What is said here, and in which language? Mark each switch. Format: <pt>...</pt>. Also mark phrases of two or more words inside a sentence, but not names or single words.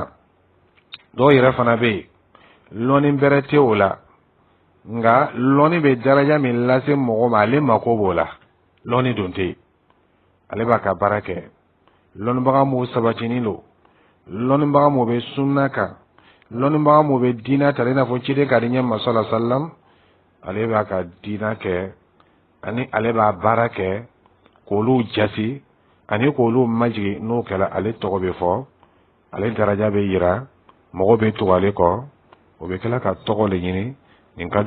<bm>dɔw yɛrɛ fana bɛ yen lɔni bɛrɛ tɛ o la nka lɔni bɛ daraja min lase mɔgɔ ma ale mako b'o la lɔni don tɛ yen ale b'a ka baara kɛ lɔnnibaga m'o sabatinin don lɔnnibaga m'o bɛ sunna kan lɔnnibaga m'o bɛ diinɛ ta i n'a fɔ ciden ka di ɲɛ ma</bm> <ar>صلى الله عليه وسلم</ar> <bm>ale b'a ka diinɛ kɛ ani ale b'a baara kɛ k'olu jasi ani k'olu majigi n'o kɛla ale tɔgɔ bɛ fɔ ale daraja bɛ yira mɔgɔ bɛ tugu ale kɔ o bɛ kila ka tɔgɔ le ɲini nin ka</bm>